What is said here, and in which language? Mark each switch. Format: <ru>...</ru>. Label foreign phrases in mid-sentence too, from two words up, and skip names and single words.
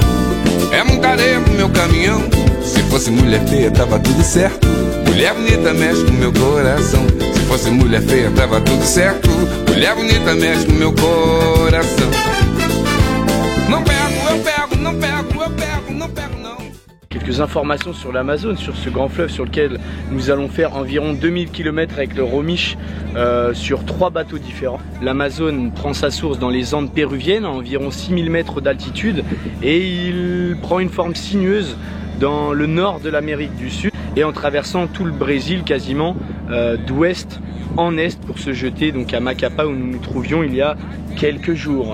<pt>É muita areia pro meu caminhão. Se fosse mulher feia tava tudo certo. Mulher bonita mexe com meu coração. Se fosse mulher feia tava tudo certo. Mulher bonita mexe com meu coração. Não pego, eu pego, não pego, eu pego, não pego não.</pt> <fr>Quelques informations sur l'Amazone, sur ce grand fleuve sur lequel nous allons faire environ 2000 km avec le Romiche sur 3 bateaux différents. L'Amazone prend sa source dans les Andes péruviennes à environ 6000 mètres d'altitude et il prend une forme sinueuse dans le nord de l'Amérique du Sud et en traversant tout le Brésil quasiment d'ouest en est pour se jeter donc à Macapá où nous nous trouvions il y a quelques jours.</fr>